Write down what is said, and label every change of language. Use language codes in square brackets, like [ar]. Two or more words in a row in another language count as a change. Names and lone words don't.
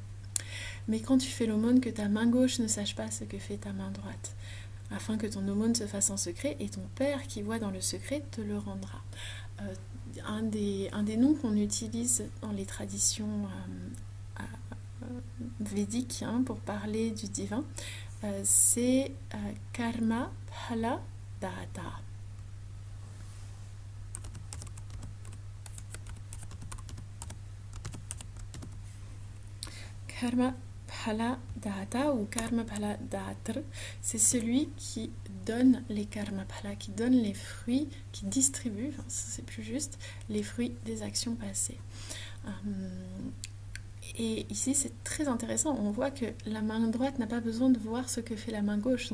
[fr] Mais quand tu fais l'aumône, que ta main gauche ne sache pas ce que fait ta main droite, afin que ton aumône se fasse en secret, et ton Père qui voit dans le secret te le rendra. Un des noms qu'on utilise dans les traditions védiques pour parler du divin, c'est Karma Phala Data. Karma Phala Data ou Karma Phala Datra, c'est celui qui donne les [sa] Karma Phala, [fr] qui donne les fruits, qui distribue, c'est plus juste, les fruits des actions passées. Et ici, c'est très intéressant. On voit que la main droite n'a pas besoin de voir ce que fait la main gauche.